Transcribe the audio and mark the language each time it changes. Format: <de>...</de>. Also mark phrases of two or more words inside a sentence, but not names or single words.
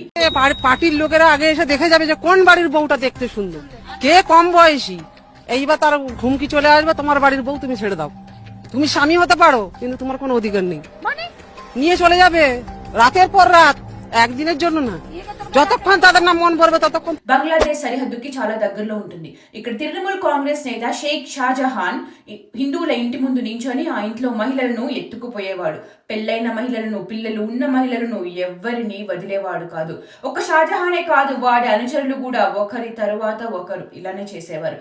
<bn>পার্টির লোকেরা আগে এসে দেখে যাবে যে কোন বাড়ির বউটা দেখতে সুন্দর, কে কম বয়সী। এইবার তার ঘুমকি চলে আসবে, তোমার বাড়ির বউ তুমি ছেড়ে দাও। তুমি স্বামী হতে পারো, কিন্তু তোমার কোনো অধিকার নেই। নিয়ে চলে যাবে রাতের পর রাত, একদিনের জন্য না, যতক্ষণ তাদের না মন ভরবে ততক্ষণ।</bn> <te>బంగ్లాదేశ్ సరిహద్దుకి చాలా దగ్గరలో ఉంటుంది. ఇక్కడ తృణమూల్ కాంగ్రెస్ నేత షేక్ షాజహాన్ హిందువుల ఇంటి ముందు నించొని ఆ ఇంట్లో మహిళలను ఎత్తుకుపోయేవాడు. పెళ్లైన మహిళలను, పిల్లలు ఉన్న మహిళలను ఎవ్వరిని వదిలేవాడు కాదు. ఒక్క షాజహానే కాదు, వాడి అనుచరులు కూడా ఒకరి తరువాత ఒకరు ఇలానే చేసేవారు.</te>